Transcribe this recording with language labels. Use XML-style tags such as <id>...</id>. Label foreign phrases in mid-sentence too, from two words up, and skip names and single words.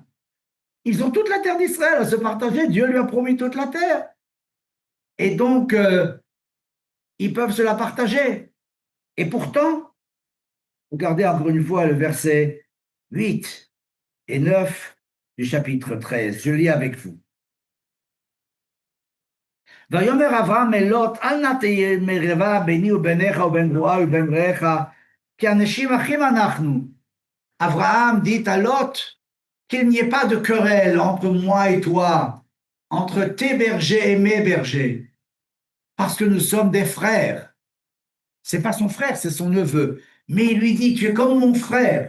<fr>Ils ont toute la terre d'Israël à se partager. Dieu lui a promis toute la terre. Et donc, ils peuvent se la partager. Et pourtant, regardez encore une fois le verset 8 et 9 du chapitre 13. Je lis avec vous.</fr> <he>ויאמר אברהם אל לוט, אל נא תהיה מריבה ביני וביניך ובין רעה ובין רעך, כי אנשים אחים אנחנו.</he> <fr>Abraham dit à Lot qu'il n'y ait pas de querelle entre moi et toi, entre tes bergers et mes bergers, parce que nous sommes des frères. C'est pas son frère, c'est son neveu. Mais il lui dit, tu es comme mon frère.</fr>